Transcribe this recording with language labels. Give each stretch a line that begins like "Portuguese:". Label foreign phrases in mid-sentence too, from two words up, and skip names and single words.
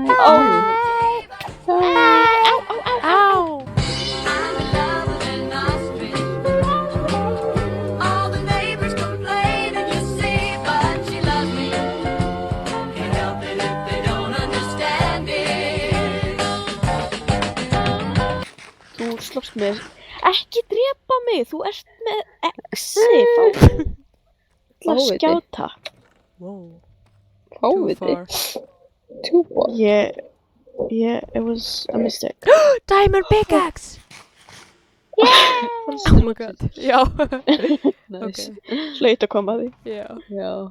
English: Bye! Ow! I'm in love with an ostrich. All the neighbors complain and you see, but she loves me. Can't help it if they don't understand it.
Icelandic: Þú slóst með. Ekki drepa mig. Þú ert með exi. Fá. Fáviti. Skjáta.
English: Whoa. Too
Icelandic: Fáviti.
English: far. Too far. Yeah, it was a mistake. Diamond pickaxe! Oh my god.
Icelandic: Já.
English: Nice. Okay.
Icelandic: Hlaut að koma að því. Já. Já.